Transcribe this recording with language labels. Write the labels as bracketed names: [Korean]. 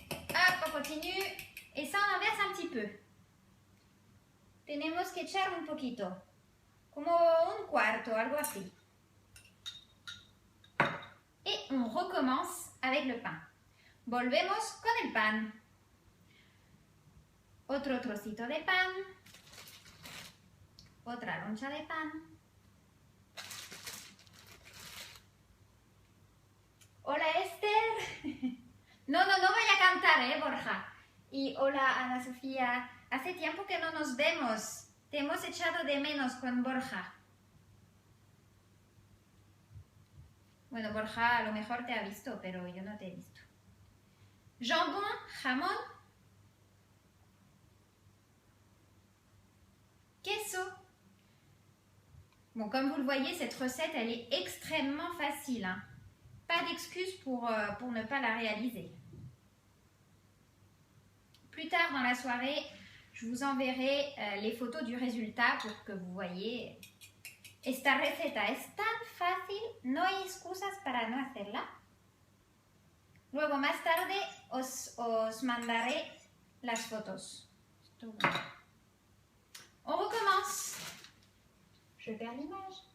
[French] Hop, on continue. Et ça, on inverse un petit peu. [Spanish] Tenemos que echar un poquito. Como un cuarto, algo así. [French] Et on recommence avec le pain. [Spanish] Volvemos con el pan. Otro trocito de pan. Otra loncha de pan. Hola, Esther. No voy a cantar, Borja. Y hola, Ana Sofía. Hace tiempo que no nos vemos. Te hemos echado de menos con Borja. Bueno, Borja a lo mejor te ha visto, pero yo no te he visto. Jambon, jamón, queso. [French] Bon, comme vous le voyez, cette recette, elle est extrêmement facile, hein. Pas d'excuse pour ne pas la réaliser. Plus tard dans la soirée, je vous enverrai les photos du résultat pour que vous voyez. [Spanish] Esta receta es tan fácil, no hay excusas para no hacerla. Luego más tarde os mandaré las fotos. [French] On recommence. Je perds l'image.